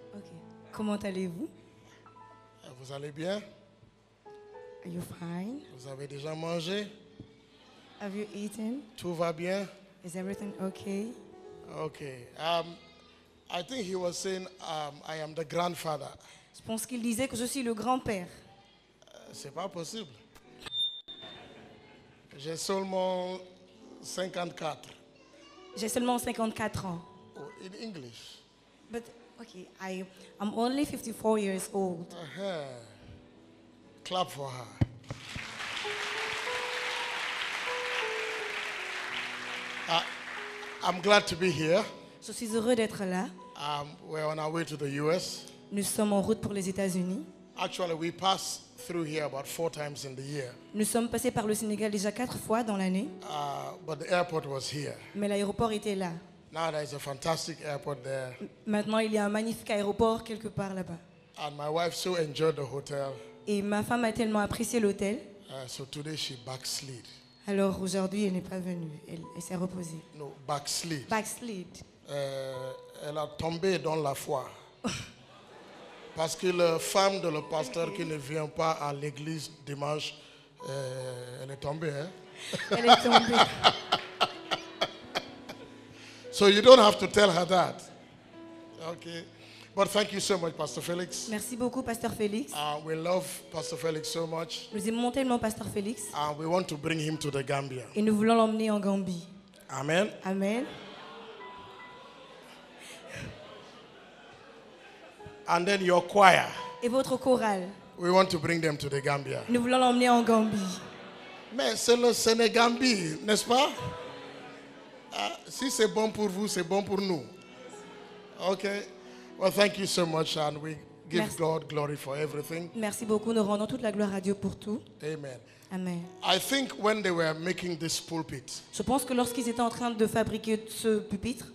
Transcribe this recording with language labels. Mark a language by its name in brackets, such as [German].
[French] Ok. Comment allez-vous? Vous allez bien? [English] Are you fine? [French] Vous avez déjà mangé? [English] Have you eaten? [French] Tout va bien? [English] Is everything okay? Okay. I think he was saying I am the grandfather. [French] Je pense qu'il disait que je suis le grand-père. C'est pas possible. J'ai seulement 54. J'ai seulement 54 ans. [English] Oh, in English. But okay, I'm only 54 years old. Clap for her. I'm glad to be here. [French] Je suis heureux d'être là. [English] We're on our way to the US. [French] Nous sommes en route pour les États-Unis. [English] Actually, we pass through here about 4 times in the year. [French] Nous sommes passés par le Sénégal déjà 4 fois dans l'année. [English] But the airport was here. [French] Mais l'aéroport était là. [English] Now there is a fantastic airport there. [French] Maintenant, il y a un magnifique aéroport quelque part là-bas. [English] And my wife so enjoyed the hotel. [French] Et ma femme a tellement apprécié l'hôtel. [English] So today she backslid. [French] Alors aujourd'hui, elle n'est pas venue. Elle s'est reposée. [English] No, backslid. Backslid. [French] Elle a tombé dans la foi. Parce que la femme de le pasteur qui ne vient pas à l'église dimanche, elle est tombée. Hein? Elle est tombée. [English] So you don't have to tell her that. Okay. But thank you so much, Pastor Felix. [French] Merci beaucoup, Pasteur Félix. [English] We love Pastor Felix so much. [French] Nous aimons tellement Pasteur Félix. [English] We want to bring him to the Gambia. [French] Et nous voulons l'emmener en Gambie. Amen. Amen. [English] And then your choir. [French] Et votre chorale. We want to bring them to the Gambia. Nous voulons l'emmener en Gambie. Mais c'est le Sénégambie, n'est-ce pas? Si c'est bon pour vous, c'est bon pour nous. [English] Okay. Well, thank you so much, and we give [French] Merci. [English] God glory for everything. [French] Merci beaucoup. Nous rendons toute la gloire à Dieu pour tout. Amen. Amen. [English] I think when they were making this pulpit, [French] Je pense que lorsqu'ils étaient en train de fabriquer ce pupitre,